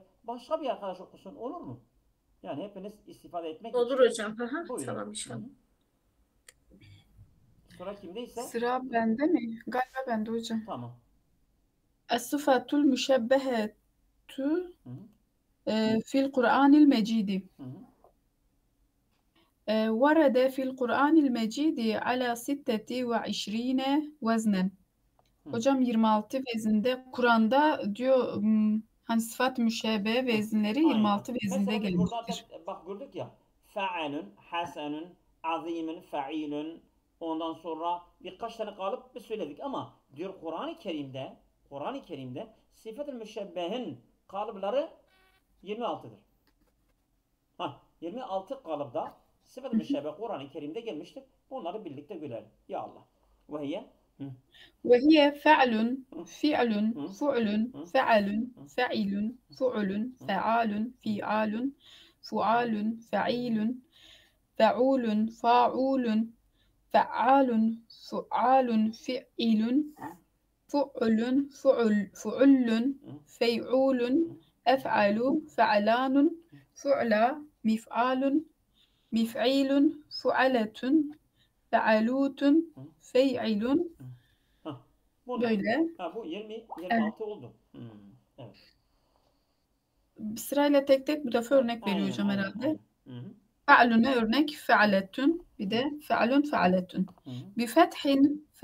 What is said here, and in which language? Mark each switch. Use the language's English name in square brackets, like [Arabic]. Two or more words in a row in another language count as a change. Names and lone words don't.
[Turkish] Başka bir arkadaş okusun olur mu? Yani hepiniz istifade etmek Olur için. hocam. Hı hı. Buyurun. Tamam Hı hı. inşallah. Sıra kimdeyse? Sıra bende mi? Galiba bende hocam. Tamam. [Arabic] الصفة المشبهة Hı hı. في القرآن المجيد. Hı hı. ورد في القرآن المجيد على 26 وزنا. Hı. [Turkish] Hocam 26 vezinde Kur'an'da diyor hani sıfat müşebbehe Heh, vezinleri aynen. 26 vezinde Mesela biz burada gelmiştir. da bak gördük ya. [Arabic] فَعَلٌ حَسَنٌ عظيم فَعِيلٌ. [Turkish] Ondan sonra birkaç tane kalıp bir söyledik ama diyor Kur'an-ı Kerim'de sıfat-ı müşebbehin kalıpları 26'dır. Ha, 26 kalıpta sıfat-ı müşebbeh Kur'an-ı Kerim'de gelmiştir. Bunları birlikte görelim. [Arabic] يا الله. وهي. Hı, وهي فعل hı, فعل hı, فعل hı, فعل hı, فعل فعل hı, فعال hı, فعال hı, فعال فعيل فعول فاعول فعال فعال فعل hı, فعل فعل hı, فيعول أفعل فعلان فعلى مفعال مفعيل فعلة فعلوت hı, فيعل [Turkish] hı. Ha, bunlar. böyle. Ha, bu 20, Evet. 26 oldu. Evet. Sırayla tek tek bu defa Ha, örnek veriyor aynen hocam aynen herhalde. aynen. Hı hı, Fe'lüne örnek fe'letün bir hı [Arabic] de فَعْلٌ فَعْلَةٌ. hı. بفتحٍ